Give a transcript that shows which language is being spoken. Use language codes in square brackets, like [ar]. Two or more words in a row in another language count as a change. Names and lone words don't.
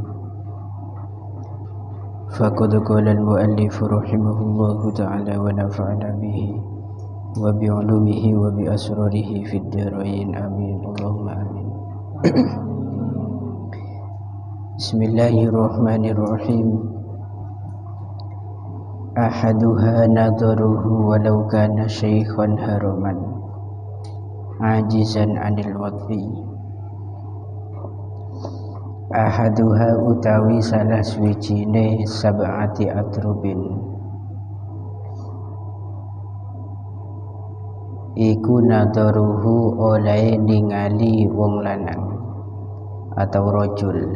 [ar] فقد قال المؤلف رحمه الله تعالى ونفعنا به وبعلومه وبأسراره في الدارين آمين اللهم آمين. Bismillahirrahmanirrahim. أحدها نظره ولو كان شيخا هرما عاجزا عن الوطء. [jv] Ahaduha utawi salah swijine [ar] سبعة أتراب [jv] iku nadaruhu oleh ningali wong lanang atau rajul.